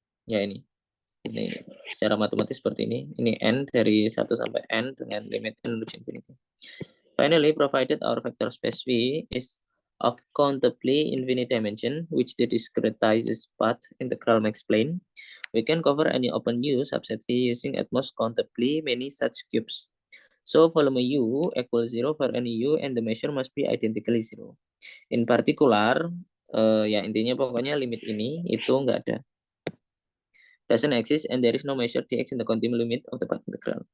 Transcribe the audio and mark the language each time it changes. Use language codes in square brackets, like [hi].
[id] Ya ini secara matematis seperti ini. Ini n dari 1 sampai n dengan limit n reach infinity. [en] Finally, provided our vector space V is of countably infinite dimension, which the discretizes path integral may explain, we can cover any open U subset V using at most countably many such cubes. So volume U equals 0 for any U and the measure must be identically 0. In particular, [id] ya intinya pokoknya limit ini itu enggak ada. [en] Doesn't exist and there is no measure dx in the continuum limit of the path integral.